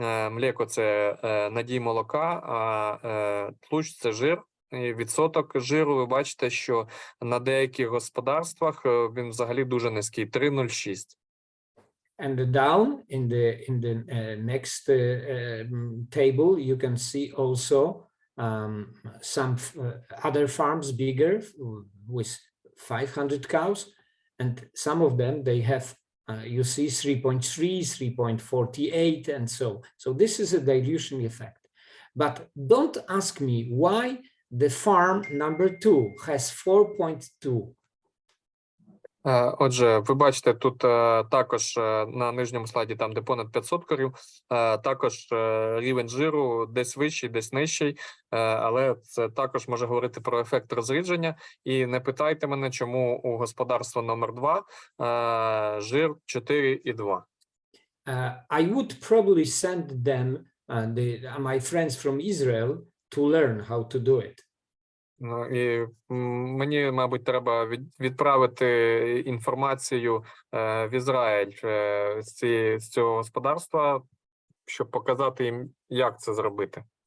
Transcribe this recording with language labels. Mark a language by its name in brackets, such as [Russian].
[Ukrainian] Млеко – це надій молока, а тлущ – це жир. І відсоток жиру, ви бачите, що на деяких господарствах він взагалі дуже низький, 3,06. [English] And down in the next table, you can see also some other farms bigger with 500 cows, and some of them they have you see 3.3, 3.48, and so this is a dilution effect. But don't ask me why the farm number 2 has 4.2. [Ukrainian] Отже, ви бачите, тут також на нижньому слайді, там, де понад 500 корів, також рівень жиру десь вищий, десь нижчий, але це також може говорити про ефект розрідження. І не питайте мене, чому у господарства номер 2 жир 4,2. [English] I would probably send them, my friends from Israel, to learn how to do it. [Ukrainian] І мені, мабуть, треба відправити інформацію в Ізраїль з цього господарства, щоб показати їм, як це зробити.